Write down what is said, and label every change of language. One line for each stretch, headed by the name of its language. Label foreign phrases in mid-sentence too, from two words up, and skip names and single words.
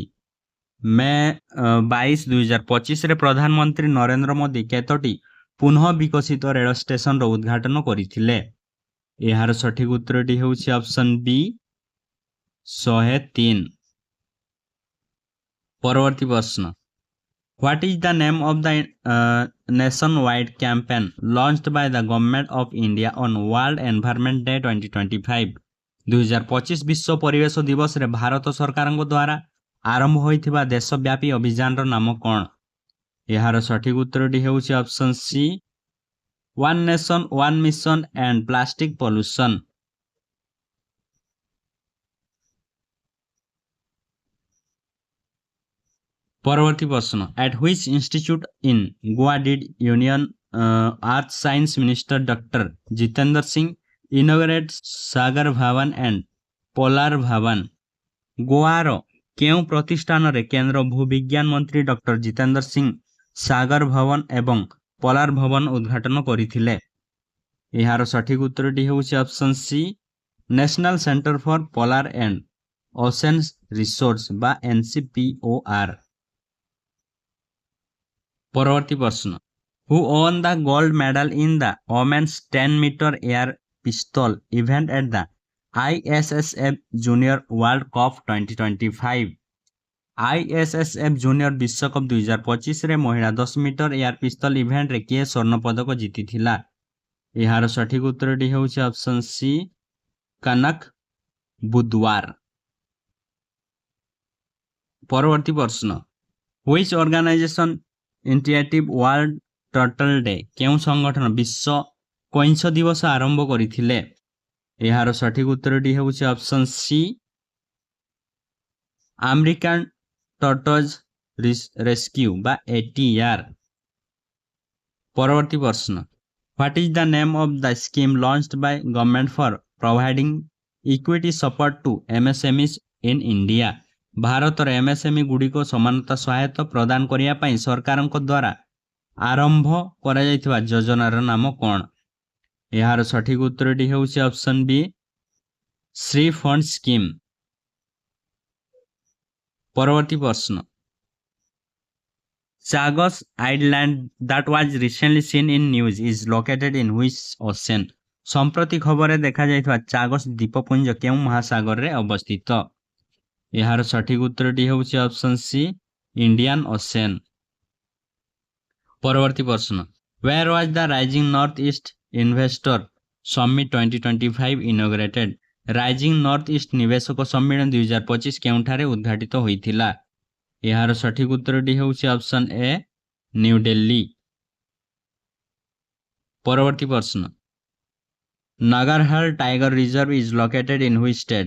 Odia: ମେ 22, 2025ରେ ପ୍ରଧାନମନ୍ତ୍ରୀ ନରେନ୍ଦ୍ର ମୋଦି କେତୋଟି ପୁନଃ ବିକଶିତ ରେଳ ଷ୍ଟେସନର ଉଦ୍ଘାଟନ କରିଥିଲେ? ଏହାର ସଠିକ ଉତ୍ତରଟି ହେଉଛି ଅପସନ୍ ବି 103। ପରବର୍ତ୍ତୀ ପ୍ରଶ୍ନ
English: What is the name of the nationwide campaign launched by the Government of India on World Environment Day 2025?
Odia: 2025 ବିଶ୍ୱ ପରିବେଶ ଦିବସରେ ଭାରତ ସରକାରଙ୍କ ଦ୍ୱାରା ଆରମ୍ଭ ହୋଇଥିବା ଦେଶବ୍ୟାପୀ ଅଭିଯାନର ନାମ କ'ଣ? ଏହାର ସଠିକ ଉତ୍ତରଟି ହେଉଛି ଅପସନ୍ ସି One Nation One Mission and Plastic Pollution। ପରବର୍ତ୍ତୀ ପ୍ରଶ୍ନ
English: at which institute in Goa did Union Earth Science Minister Dr. Jitendra Singh inaugurate ସାଗର ଭବନ and ପୋଲାର ଭବନ?
Odia: ଗୋଆର କେଉଁ ପ୍ରତିଷ୍ଠାନରେ କେନ୍ଦ୍ର ଭୂବିଜ୍ଞାନ ମନ୍ତ୍ରୀ ଡକ୍ଟର ଜିତେନ୍ଦ୍ର ସିଂ ସାଗର ଭବନ ଏବଂ ପୋଲାର ଭବନ ଉଦ୍ଘାଟନ କରିଥିଲେ? ଏହାର ସଠିକ ଉତ୍ତରଟି ହେଉଛି ଅପସନ୍ ସି ନ୍ୟାସନାଲ ସେଣ୍ଟର ଫର ପୋଲାର ଆଣ୍ଡ ଓସେନ୍ସ ରିସୋର୍ସ ବା NCPOR। ପରବର୍ତ୍ତୀ ପ୍ରଶ୍ନ
English: who won the gold medal in the women's 10-meter air pistol event at the ISSF Junior World Cup 2025?
Odia: ISSF Junior ବିଶ୍ୱକପ୍ 2025ରେ ମହିଳା 10 ମିଟର ଏୟାର ପିସ୍ତଲ ଇଭେଣ୍ଟରେ କିଏ ସ୍ୱର୍ଣ୍ଣ ପଦକ ଜିତିଥିଲା? ଏହାର ସଠିକ ଉତ୍ତରଟି ହେଉଛି ଅପସନ୍ ସି କନକ ବୁଧୱାର। ପରବର୍ତ୍ତୀ ପ୍ରଶ୍ନ
English: which organization initiative World Turtle Day?
Odia: କେଉଁ ସଂଗଠନ ବିଶ୍ୱ କଇଁଛ ଦିବସ ଆରମ୍ଭ କରିଥିଲେ? ଏହାର ସଠିକ ଉତ୍ତରଟି ହେଉଛି ଅପସନ୍ ସି ଆମେରିକାନ ଟର୍ଟୋଜ ରେସ୍କ୍ୟୁ ବା ATR। ପରବର୍ତ୍ତୀ ପ୍ରଶ୍ନ
English: What is the name of the scheme launched by government for providing equity support to MSMEs in India.
Odia: ଭାରତର MSME ଗୁଡ଼ିକ ସମାନତା ସହାୟତା ପ୍ରଦାନ କରିବା ପାଇଁ ସରକାରଙ୍କ ଦ୍ୱାରା ଆରମ୍ଭ କରାଯାଇଥିବା ଯୋଜନାର ନାମ କ'ଣ? ଏହାର ସଠିକ ଉତ୍ତରଟି ହେଉଛି ଅପସନ୍ ବି ଶ୍ରୀ ଫଣ୍ଡ ସ୍କିମ୍। ପରବର୍ତ୍ତୀ ପ୍ରଶ୍ନ,
English: ଚାଗସ୍ ଆଇଲ୍ୟାଣ୍ଡ that was recently seen in news is located in which ocean?
Odia: ସମ୍ପ୍ରତି ଖବରରେ ଦେଖାଯାଇଥିବା ଚାଗସ୍ ଦ୍ୱୀପପୁଞ୍ଜ କେଉଁ ମହାସାଗରରେ ଅବସ୍ଥିତ? ଏହାର ସଠିକ ଉତ୍ତରଟି ହେଉଛି ଅପସନ୍ ସି ଇଣ୍ଡିଆନ୍ ଓସେନ୍। ପରବର୍ତ୍ତୀ ପ୍ରଶ୍ନ,
English: where was the Rising North East Investor Summit 2025 inaugurated?
Odia: ରାଇଜିଂ ନର୍ଥ ଇଷ୍ଟ ନିବେଶକ ସମ୍ମିଳନୀ 2025 କେଉଁଠାରେ ଉଦ୍ଘାଟିତ ହୋଇଥିଲା? ଏହାର ସଠିକ ଉତ୍ତରଟି ହେଉଛି ଅପସନ୍ ଏ ନ୍ୟୁଦିଲ୍ଲୀ। ପରବର୍ତ୍ତୀ ପ୍ରଶ୍ନ,
English: ନାଗାରହାଲ ଟାଇଗର ରିଜର୍ଭ is located in which state?